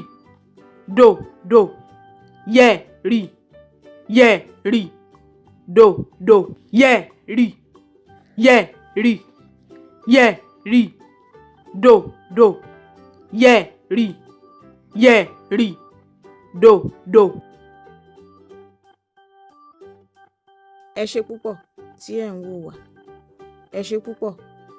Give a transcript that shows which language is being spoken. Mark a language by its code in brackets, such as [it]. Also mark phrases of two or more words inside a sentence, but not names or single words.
[yo] Do, do. Ye, ri. Ye, ri. Do, do. Ye, ri. Ye, ri. Ye, ri. Do, do. Ye, ri. Ye, ri. Do, do. Ẹ ṣé púpọ̀ tí ẹ̀ ń wò wá. Ẹ ṣé púpọ̀.